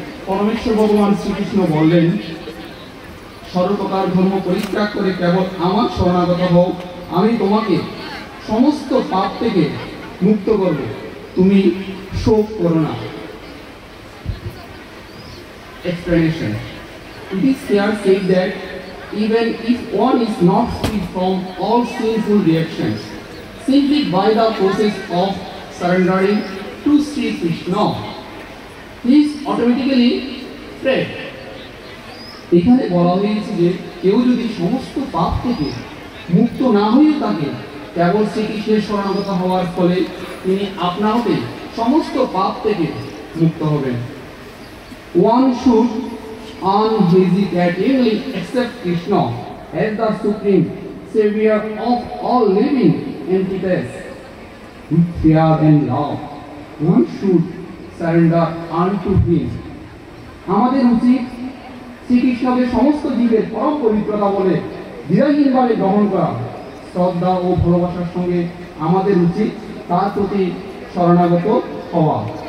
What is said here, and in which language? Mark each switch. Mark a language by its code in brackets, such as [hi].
[bn] পরমেশ্বর ভগবান শ্রীকৃষ্ণ বললেন, সর্বপ্রকার ধর্ম পরিত্যাগ করে কেবল আমার শরণাগত হও, আমি তোমাকে সমস্ত পাপ থেকে মুক্ত করব, তুমি শোক করো না। [en] Explanation. It is here said that even if one is not free from all sinful reactions, simply by the process of surrendering to Sri Krishna, he is automatically freed. [bn] এখানে বলা হয়েছে যে কেউ যদি সমস্ত পাপ থেকে মুক্ত না হয়ে থাকে, কেবল শ্রীকৃষ্ণের শরণাগত হওয়ার ফলে তিনি আপনা হতে সমস্ত পাপ থেকে মুক্ত হবেন। [en] One should unhesitatingly accept Krishna as the supreme savior of all living entities with fear and love. One should surrender unto him. [bn] আমাদের উচিত শ্রীকৃষ্ণকে সমস্ত জীবের পরম পবিত্রতা বলে দ্বিধাহীনভাবে গ্রহণ করা। শ্রদ্ধা ও ভালোবাসার সঙ্গে আমাদের উচিত তার প্রতি শরণাগত হওয়া।